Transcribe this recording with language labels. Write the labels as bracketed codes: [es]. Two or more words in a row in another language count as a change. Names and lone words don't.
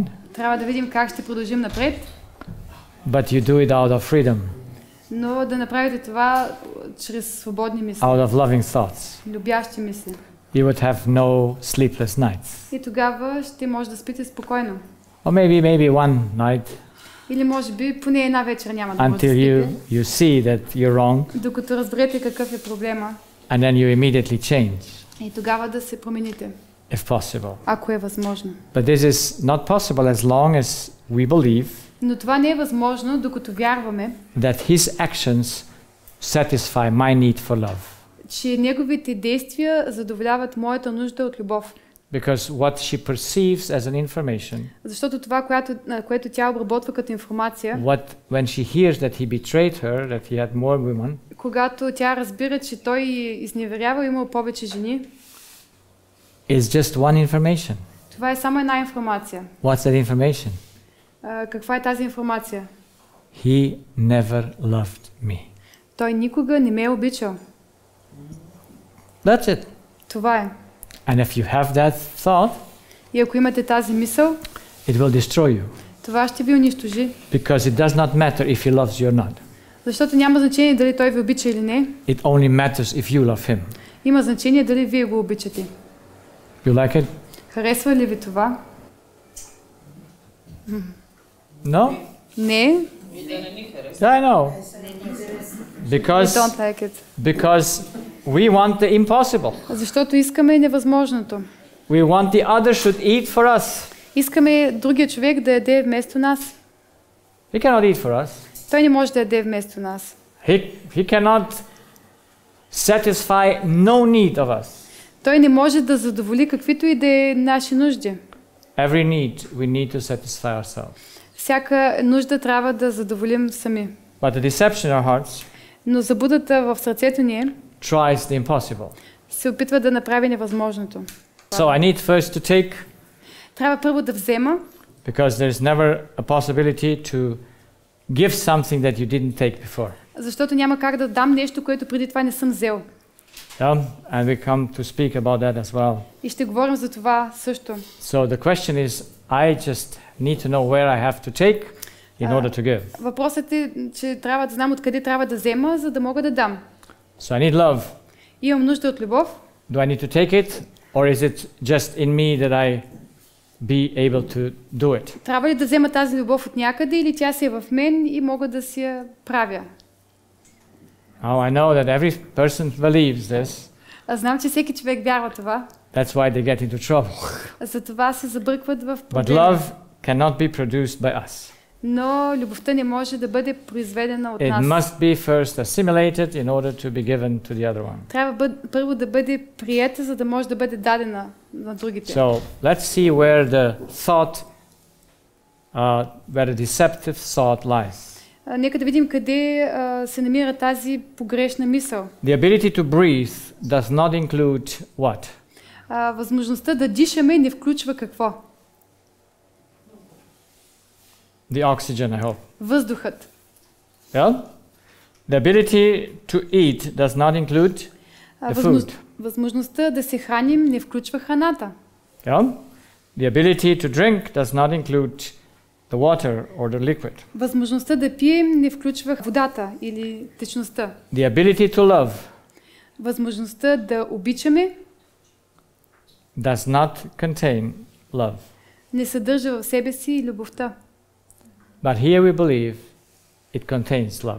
[bg] Трябва да видим как ще продължим напред. [en] But you do it out of freedom, [bg] Но да направите това чрез свободни мисли. [en] out of loving thoughts. [bg] Любящи мисли. [en] You would have no sleepless nights. [bg] И тогава ще може да спите спокойно. [en] Or maybe one night [bg] Или може би поне една вечер няма да може да [en] until [bg] спите. [en] you see that you're wrong, [bg] Докато разберете какъв е проблема. [en] and then you immediately change, [bg] И тогава да се промените, [en] if possible. [bg] ако е възможно. [en] But this is not possible as long as we believe [bg] Но това не е възможно, докато вярваме, [en] that his actions satisfy my need for love. [bg] че неговите действия задоволяват моята нужда от любов. [en] Because what she perceives as an information, [bg] Защото това, което тя обработва като информация, [en] when she hears that he betrayed her, that he had more women, [bg] когато тя разбира, че той изневерява, имал повече жени, [en] is just one information. [bg] това е само една информация. [en] What's that information? [bg] Каква е тази информация? [en] He never loved me. [bg] Той никога не ме е обичал. [en] That's it. [bg] Това е. [en] And if you have that thought, [bg] И ако имате тази мисъл, [en] it will destroy you. [bg] това ще ви унищожи. [en] Because it does not matter if he loves you or not. [bg] Защото няма значение дали той ви обича или не. [en] It only matters if you love him. [bg] Има значение дали вие го обичате. [en] You like it? [bg] Харесва ли ви това? [en] No? [bg] Не. [en] Yeah, I know. I Because don't like it. because we want the impossible. [bg] Защото искаме невъзможното. [en] We want the other should eat for us. [bg] Искаме другия човек да яде вместо нас. [en] He cannot eat for us. [bg] Той не може да яде вместо нас. [en] He cannot satisfy no need of us. [bg] Той не може да задоволи каквито и да е наши нужди. [en] Every need we need to satisfy ourselves. [bg] Всяка нужда трябва да задоволим сами. [en] But the deception in our hearts [bg] Но заблудата в сърцето ни [en] tries the impossible. [bg] се опитва да направи невъзможното. [en] So I need first to take, [bg] Трябва първо да взема, [en] because there's never a possibility to give something that you didn't take before. [bg] защото няма как да дам нещо, което преди това не съм взел. [en] Yeah? And we come to speak about that as well. [bg] И ще говорим за това също. [en] So the question is, I just need to know where I have to take in order to give. [bg] Въпросът е, че трябва да знам откъде трябва да взема, за да мога да дам. [en] So I need love. [bg] Имам нужда от любов. [en] Do I need to take it, or is it just in me that I be able to do it? [bg] Трябва ли да взема тази любов от някъде или тя си е в мен и мога да си я правя? [en] Oh, I know that every person believes this. [bg] Аз знам, че всеки човек вярва това. [en] That's why they get into trouble. [bg] Затова се забъркват в [en] But [bg] проблеми. [en] love cannot be produced by us. [bg] Но любовта не може да бъде произведена от [en] It [bg] нас. [en] must be first assimilated in order to be given to the other one. [bg] Трябва първо да бъде приета, за да може да бъде дадена на другите. [en] So let's see where the thought, where the deceptive thought lies. [bg] Нека да видим къде се намира тази погрешна мисъл. [en] The ability to breathe does not include what? [bg] Възможността да дишаме не включва какво? [en] The oxygen, I hope. [bg] Въздухът. [en] Yeah? The ability to eat does not include the food. [bg] Възможността да се храним не включва храната. [en] Yeah? The ability to drink does not include the water or the liquid. [bg] Възможността да пием не включва водата или течността. [en] The ability to love [bg] Възможността да обичаме [en] does not contain love. [bg] не съдържа в себе си любовта. [en] But here we believe it contains love.